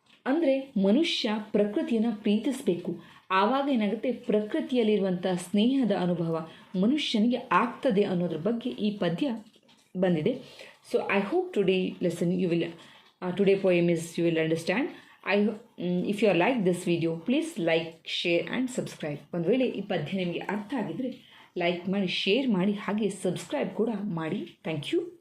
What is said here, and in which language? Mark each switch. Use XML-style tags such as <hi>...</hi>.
<kn>ಅಂದರೆ ಮನುಷ್ಯ ಪ್ರಕೃತಿಯನ್ನು ಪ್ರೀತಿಸಬೇಕು, ಆವಾಗ ಏನಾಗುತ್ತೆ ಪ್ರಕೃತಿಯಲ್ಲಿರುವಂಥ ಸ್ನೇಹದ ಅನುಭವ ಮನುಷ್ಯನಿಗೆ ಆಗ್ತದೆ ಅನ್ನೋದ್ರ ಬಗ್ಗೆ ಈ ಪದ್ಯ ಬಂದಿದೆ.</kn> <en>So I hope today lesson you will today poem is you will understand. If you like this video, please like, share and subscribe.</en> <kn>ಒಂದು ವೇಳೆ ಈ ಪದ್ಯ ನಿಮಗೆ ಅರ್ಥ ಆಗಿದ್ರೆ ಲೈಕ್ ಮಾಡಿ, ಶೇರ್ ಮಾಡಿ, ಹಾಗೆ ಸಬ್ಸ್ಕ್ರೈಬ್ ಕೂಡ ಮಾಡಿ.</kn> <en>Thank you.</en>